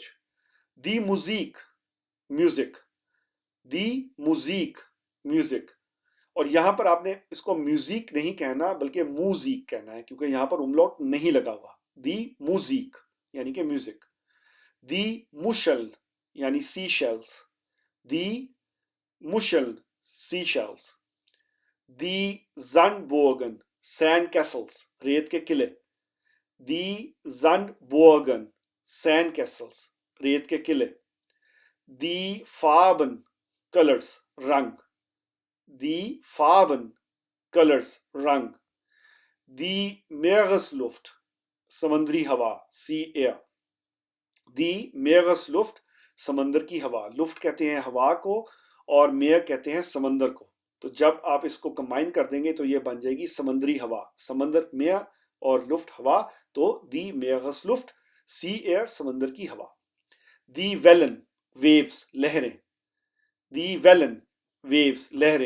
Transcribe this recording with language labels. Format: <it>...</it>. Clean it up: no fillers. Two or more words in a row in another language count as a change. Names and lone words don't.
<de>die Musik म्यूजिक, die Musik म्यूजिक।</de> <hi>और यहां पर आपने इसको म्यूजिक नहीं कहना बल्कि मूजिक कहना है क्योंकि यहां पर उमलॉट नहीं लगा हुआ।</hi> <de>die Musik</de> <hi>यानी कि म्यूजिक।</hi> <de>die Muscheln यानी</de> <en>sea shells,</en> <de>die Muscheln seashells. Die Sandburgen, sandcastles,</de> <hi>रेत के किले.</hi> <de>Die Sandburgen, sandcastles,</de> <hi>रेत के किले.</hi> <de>Die Farben, colors, रंग. Die Farben, colors, रंग. Die Meeresluft,</de> <hi>समंदरी हवा,</hi> <en>sea air.</en> <de>Die Meeresluft,</de> <hi>समंदर की हवा. लुफ्ट कहते हैं हवा को और मेयर कहते हैं समंदर को. तो जब आप इसको कंबाइन कर देंगे तो ये बन जाएगी समंदरी हवा. समंदर मेयर और लुफ्ट हवा, तो</hi> <de>die Meeresluft,</de> <en>sea air,</en> <hi>समंदर की हवा.</hi> <de>die Wellen, वेव्स, लहरें. die Wellen, वेव्स, लहरें.</de>